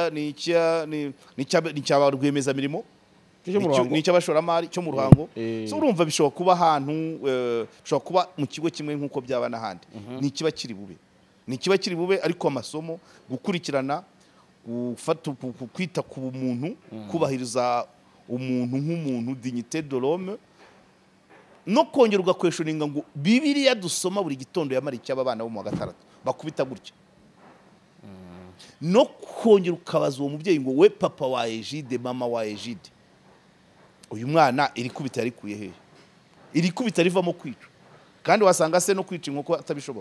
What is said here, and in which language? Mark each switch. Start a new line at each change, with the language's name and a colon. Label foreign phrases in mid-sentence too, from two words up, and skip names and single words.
Kinyarwanda: cya rwemeza mirimo ni cy'abashoramari cyo mu Ruhango so urumva bishobora kuba ahantu bishobora kuba mu kigo kimwe nk'uko byaba n'ahandi ni kiba kiri bube ariko amasomo gukurikirana kwita ku muntu kubahiriza umuntu nk'umuntu
French: dignité de l'homme
Kinyarwanda: no kongera ugakweshoninga ngo Bibiliya dusoma buri gitondo yamara icyaba abana bo mu wa 6 bakubita gutya no kongera ukabaza uwo mubyeyi ngo we papa wa Egide mama wa Egide uyu mwana iri kubita yarikuye hehe iri kubita rivamo kwica kandi wasanga se no kwica inkoko atabishobora